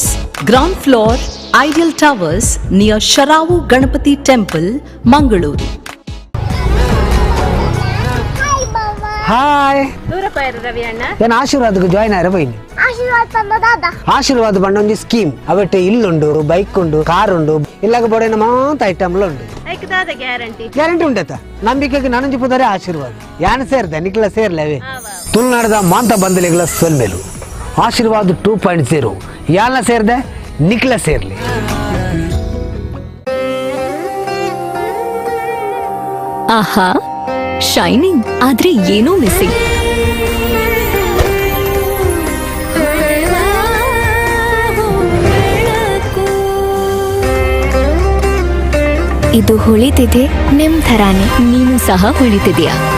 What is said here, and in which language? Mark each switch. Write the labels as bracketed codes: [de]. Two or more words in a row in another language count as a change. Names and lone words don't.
[en] ground floor, Ideal Towers near Sharavu Ganapati Temple, Mangaluru. [tcy] ಹಾಯ್ ಏನು ಆಶೀರ್ವಾದಕ್ಕೆ ಜಾಯ್ನ್ ಆಯ್ರ ಬೈನಿ ಆಶೀರ್ವಾದ ಬಂಡ ಒಂಜಿ ಸ್ಕೀಮ್ ಅವಟ್ಟೆ ಇಲ್ಲುಂಡು ಬೈಕ್ ಉಂಡು ಕಾರ್ ಉಂಡು ಇಲ್ಲಾಗ ಬೋಡೇನ ಮಾತ ಐಟಮ್ಲ ಉಂಡು ಗ್ಯಾರಂಟಿ ಉಂಡತ ನಂಬಿಕೆಗೆ ನನಂಜಿ ಪುದರೆ ಆಶೀರ್ವಾದ ಯಾನ ಸೇರ್ದೆ ನಿಕ್ಲ ಸೇರ್ಲೇವೆ ತುಳುನಾಡದ ಮಾಂತ ಬಂದಲಿಗಳ ಸೊಲ್ಮೆಲು ಆಶೀರ್ವಾದ 2.0 ಯಾಲ ಸೇರ್ದೆ ನಿಕ್ಲ ಸೇರ್ಲಿ. ಆಹಾ, [kn] ಶೈನಿಂಗ್ ಆದ್ರೆ ಏನೋ ಮಿಸ್ಸಿಂಗ್. ಇದು ಹೊಳಿತಿದೆ ನಿಮ್ ಥರಾನೇ. ನೀನು ಸಹ ಹೊಳಿತಿದೆಯಾ?